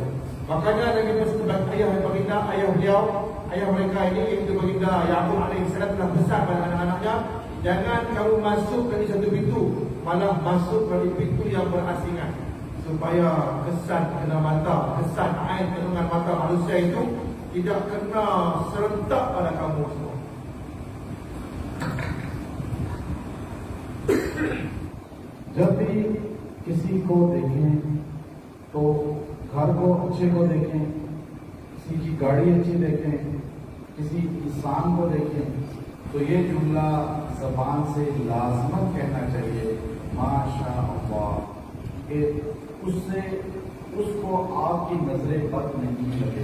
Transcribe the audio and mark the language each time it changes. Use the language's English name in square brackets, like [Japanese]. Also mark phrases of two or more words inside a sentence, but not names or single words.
[Malay] Makanya Nabi Muhammad ayah baginda, ayah mereka ini, iaitu baginda Yaqub alaihissalam telah pesan pada anak-anaknya, jangan kamu masuk dari satu pintu, malah masuk dari pintu yang berasingan, supaya kesan kena mata, kesan air kandungan mata manusia itu tidak kena serentak pada kamu semua. [Urdu] جب بھی کسی کو دیکھیں تو گھر کو اچھے کو دیکھیں، کسی کی گاڑی اچھی دیکھیں، کسی انسان کو دیکھیں تو یہ جملہ زبان سے لازمن کہنا چاہیے ماشاء اللہ، کہ اس کو آپ کی نظریں بد نہیں لگے۔